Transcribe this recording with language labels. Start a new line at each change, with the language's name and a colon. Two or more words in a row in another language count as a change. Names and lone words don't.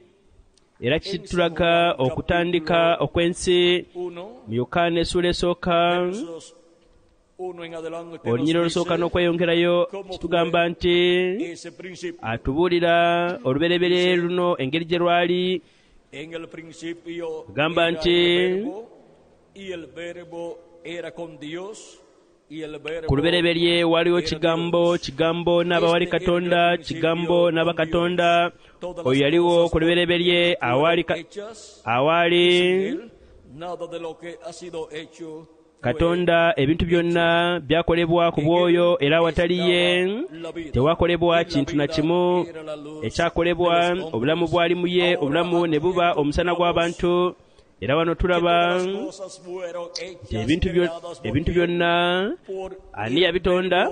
Ganda: Era kitulaga okutandika okw'ensi mu Yokaana essuula esooka olunyiriri olusooka n'okweyongerayo kitugamba nti atubuulira olubereberye luno engeri gye lwali. Gamba nti
Spanish: y el verbo era con Dios y el verbo
Ganda: ku lubereberye waliwo kigambo, kigambo n'aba wali katonda, kigambo n'aba katonda. Oyo yaliwo ku lubereberye awali
Spanish: nada de lo que ha sido hecho
Ganda: katonda. Ebintu byonna byakolebwa ku bw'oyo, era awatali ye tewakolebwa kintu na kimu ekyakolebwa. Obulamu bwali mu ye, obulamu ne buba omusana gw'abantu. Era wano tulaba ebintu byonna ani yabitonda?